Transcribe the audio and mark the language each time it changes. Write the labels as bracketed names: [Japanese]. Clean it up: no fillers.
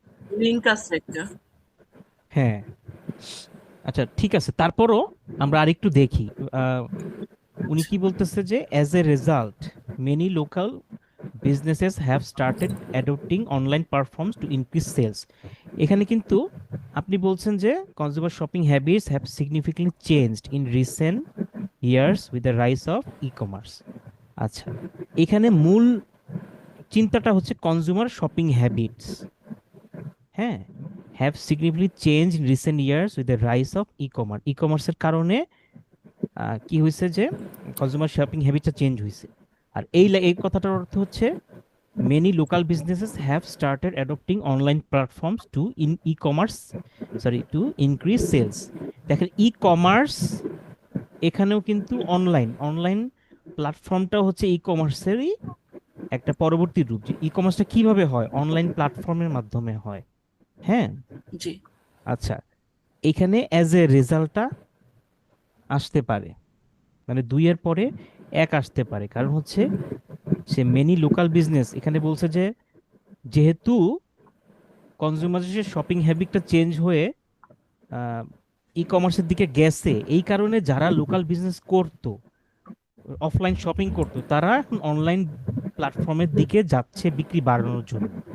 [Bangla] Link আছে একটা। হ্যাঁ। আচ্ছা, ঠিক আছে, তারপরও আমরা আরেকটু দেখি। আহ, উনি কি বলতেছে যে [English] As a result many local businesses have started adopting online platforms to increase sales। [Bangla] এখানে কিন্তু আপনি বলছেন যে [English] consumer shopping habits have significantly changed in recent years with the rise of e-commerce। [Bangla] আচ্ছা, এখানে মূল চিন্তাটা হচ্ছে [English] Consumer shopping habits, হ্যাঁ, have significantly change in recent years with the rise of e commerce. [Bangla] ই কমার্সের কারণে কি হয়েছে যে কনজিউমার শপিং হ্যাবিটটা চেঞ্জ হয়েছে। আর এই কথাটার অর্থ হচ্ছে [English] many local businesses have started adopting online platforms to in e-commerce, sorry, to increase sales। [Bangla] দেখেন ই কমার্স এখানেও কিন্তু অনলাইন অনলাইন প্ল্যাটফর্মটা হচ্ছে ই কমার্সেরই একটা পরবর্তী রূপ। যে ই কমার্সটা কিভাবে হয়, অনলাইন প্ল্যাটফর্মের মাধ্যমে হয়। হ্যাঁ। জি আচ্ছা, এখানে অ্যাজ এ রেজাল্টটা আসতে পারে, মানে দুইয়ের পরে এক আসতে পারে, কারণ হচ্ছে সে মেনি লোকাল বিজনেস এখানে বলছে যে যেহেতু কনজিউমারের শপিং হ্যাবিটটা চেঞ্জ হয়ে ই কমার্সের দিকে গেছে, এই কারণে যারা লোকাল বিজনেস করতো, অফলাইন শপিং করতো, তারা এখন অনলাইন প্ল্যাটফর্মের দিকে যাচ্ছে বিক্রি বাড়ানোর জন্য।